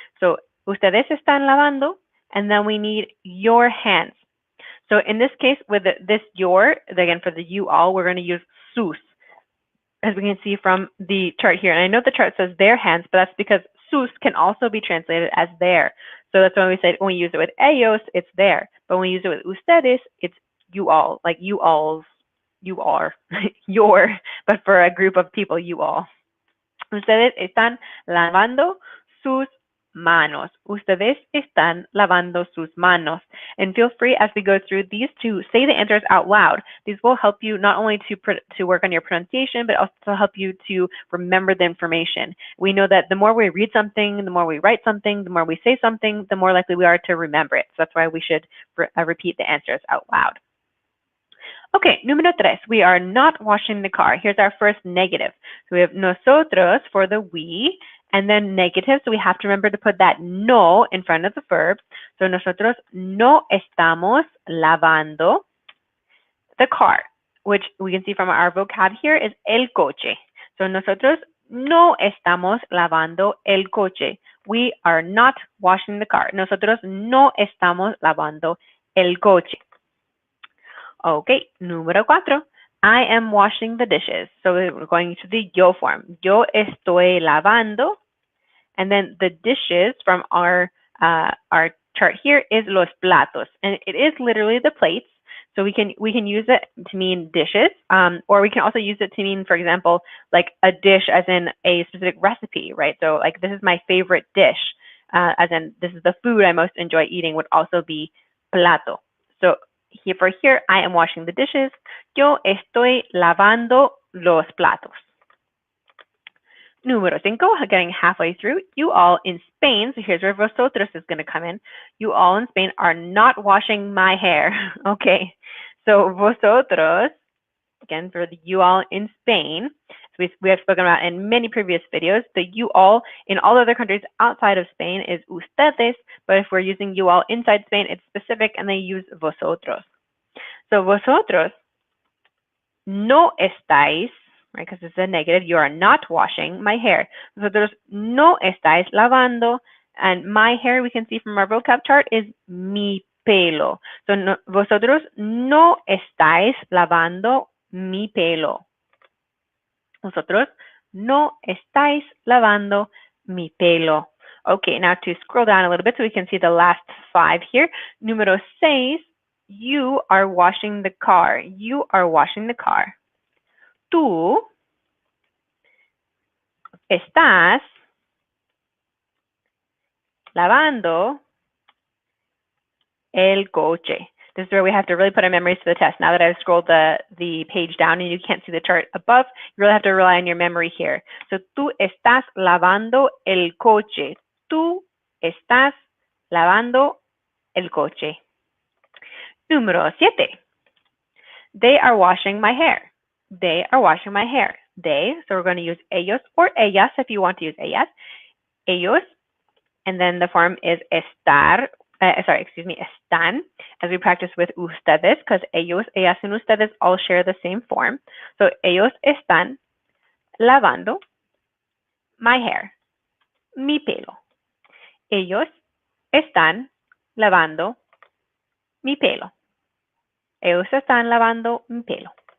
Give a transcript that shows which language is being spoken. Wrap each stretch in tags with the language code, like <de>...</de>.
<es>So ustedes están lavando.</es> <en>And then we need your hands. So in this case, with this your, again, for the you all, we're going to use sus, as we can see from the chart here. And I know the chart says their hands, but that's because sus can also be translated as their. So that's when we say, when we use it with ellos, it's their. But when we use it with ustedes, it's you all, like you alls, you are, your, but for a group of people, you all.</en> <es>Ustedes están lavando sus manos. Ustedes están lavando sus manos.</es> <en>And feel free as we go through these to say the answers out loud. These will help you not only to work on your pronunciation, but also help you to remember the information. We know that the more we read something, the more we write something, the more we say something, the more likely we are to remember it. So that's why we should repeat the answers out loud. Okay,</en> <es>número tres,</es> <en>we are not washing the car. Here's our first negative. So we have nosotros for the we, and then negative, so we have to remember to put that no in front of the verb. So</en> <es>nosotros no estamos lavando</es> <en>the car, which we can see from our vocab here is el coche.</en> <es>So nosotros no estamos lavando el coche.</es> <en>We are not washing the car.</en> <es>Nosotros no estamos lavando el coche.</es> <en>Okay,</en> <es>número cuatro.</es> <en>I am washing the dishes. So we're going to the yo form.</en> <es>Yo estoy lavando.</es> <en>And then the dishes from our chart here is los platos. And it is literally the plates. So we can use it to mean dishes, or we can also use it to mean, for example, like a dish as in a specific recipe, right? So like this is my favorite dish, as in this is the food I most enjoy eating would also be plato. So here, I am washing the dishes.</en> <es>Yo estoy lavando los platos. Número 5,</es> <en>getting halfway through. You all in Spain, so here's where vosotros is going to come in. You all in Spain are not washing my hair. Okay, so vosotros, again, for the you all in Spain, so we have spoken about in many previous videos. The you all in all other countries outside of Spain is ustedes, but if we're using you all inside Spain, it's specific and they use vosotros. So</en> <es>vosotros no estáis,</es> <en>right, because it's a negative, you are not washing my hair.</en> <es>Vosotros no estáis lavando,</es> <en>and my hair, we can see from our vocab chart, is</en> <es>mi pelo. So vosotros no estáis lavando mi pelo. Vosotros no estáis lavando mi pelo.</es> <en>Okay, now to scroll down a little bit so we can see the last 5 here.</en> <es>Número 6,</es> <en>you are washing the car. You are washing the car.</en> <es>tú estás lavando el coche.</es> <en>This is where we have to really put our memories to the test. Now that I've scrolled the page down and you can't see the chart above, you really have to rely on your memory here.</en> <es>So, tú estás lavando el coche. Tú estás lavando el coche. Número 7.</es> <en>They are washing my hair. They are washing my hair. They, so we're going to use ellos or ellas if you want to use ellas. Ellos, and then the form is están, as we practice with ustedes, because ellos, ellas, and ustedes all share the same form.</en> <es>So, ellos están lavando</es> <en>my hair,</en> <es>mi pelo. Ellos están lavando mi pelo. Ellos están lavando mi pelo.</es>